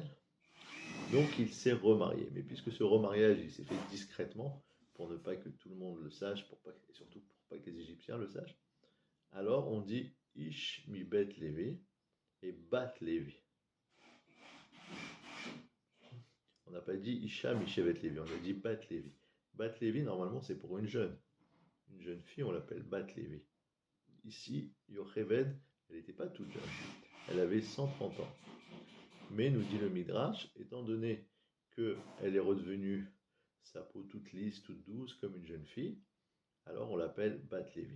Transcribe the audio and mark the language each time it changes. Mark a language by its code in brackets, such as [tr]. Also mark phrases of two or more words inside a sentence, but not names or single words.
[fr] Donc, il s'est remarié. Mais puisque ce remariage, il s'est fait discrètement, pour ne pas que tout le monde le sache, et surtout pour pas que les Égyptiens le sachent, alors on dit [he] איש מבית לוי [fr] et [he] בת לוי. [fr] On n'a pas dit [he] אשה משבט לוי, [fr] on a dit [he] בת לוי. בת לוי, [fr] normalement, c'est pour une jeune. Une jeune fille, on l'appelle [he] בת לוי. [fr] Ici, Yocheved, elle n'était pas toute jeune. Elle avait 130 ans. Mais, nous dit le Midrash, étant donné qu'elle est redevenue sa peau toute lisse, toute douce, comme une jeune fille, alors on l'appelle [he] בת לוי.